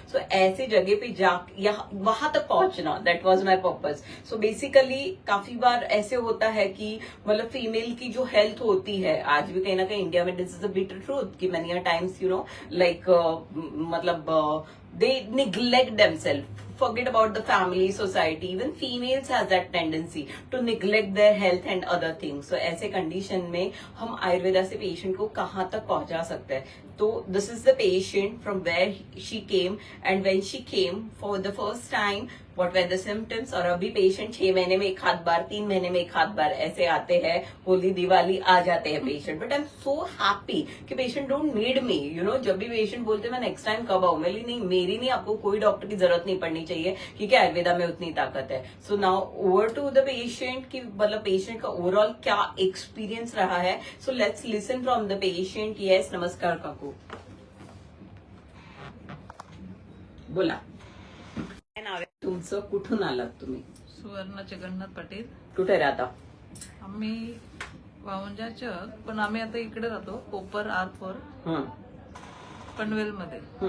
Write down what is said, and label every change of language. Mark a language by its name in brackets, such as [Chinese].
[Hindi] सो ऐसे जगह पे जा वहां तक पहुंचना, [English] That was my purpose. [Hindi] So basically काफी बार ऐसे होता है कि मतलब फीमेल की जो हेल्थ होती है, आज भी कहीं ना कहीं इंडिया में [English] this is a bitter truth, [Hindi] कि [English] many times like [Hindi] मतलब [English] they neglect themselves, forget about the family, society. Even females has that tendency to neglect their health and other things. [Hindi] So ऐसे कंडीशन में हम आयुर्वेदा से patient को कहाँ तक पहुंचा सकते हैं. [English] तो this is the patient from where she came, and when she came for the first time what were the symptoms. [Hindi] और अभी पेशेंट 6 महीने में एक आध बार, 3 महीने में एक आध बार ऐसे आते हैं, होली दिवाली आ जाते हैं patient. [English] but I am so happy [Hindi] कि पेशेंट [English] Don't need me. [Hindi] जब भी पेशेंट बोलते मैं नेक्स्ट टाइम कब आऊं, मेरी नहीं, आपको कोई डॉक्टर की जरूरत नहीं पड़नी चाहिए क्योंकि आयुर्वेदा में उतनी ताकत है. [English] so now over to the patient, [Hindi] की मतलब पेशेंट का ओवरऑल क्या एक्सपीरियंस रहा है. [English] So let's listen from the patient. [Marathi] Yes, नमस्कार काकू, बोला. काय नाव आहे तुमचं, कुठून आलात तुम्ही? सुवर्ण जगन्नाथ पाटील. कुठे राहता? आम्ही वावंजाच्या, पण आम्ही आता इकडे राहतो, कोपर R4 पनवेल मध्ये.